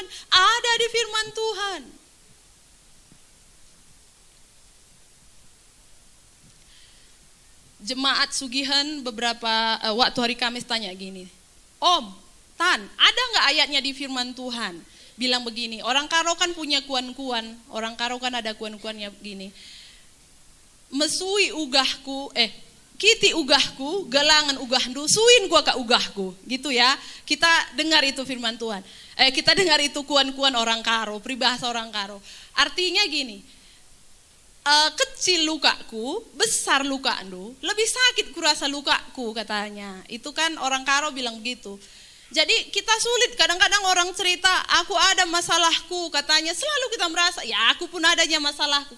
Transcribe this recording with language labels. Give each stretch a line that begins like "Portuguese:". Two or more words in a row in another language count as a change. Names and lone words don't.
Indonesian: Ada di firman Tuhan. Jemaat Sugihan beberapa waktu hari Kamis tanya gini, Om, Tan, ada nggak ayatnya di firman Tuhan? Bilang begini, orang Karo kan punya kuan-kuan, orang Karo kan ada kuan-kuannya begini.
Batak Karo: Mesui ugahku, kiti ugahku, gelangan ugahku, suin gua ka ugahku,
Indonesian: gitu ya. Kita dengar itu firman Tuhan. Kita dengar itu kuan-kuan orang Karo, peribahasa orang Karo. Artinya gini, kecil lukaku, besar lukaku, lebih sakit kurasa lukaku katanya. Itu kan orang Karo bilang begitu. Jadi kita sulit, kadang-kadang orang cerita, aku ada masalahku, katanya selalu kita merasa, ya aku pun adanya masalahku.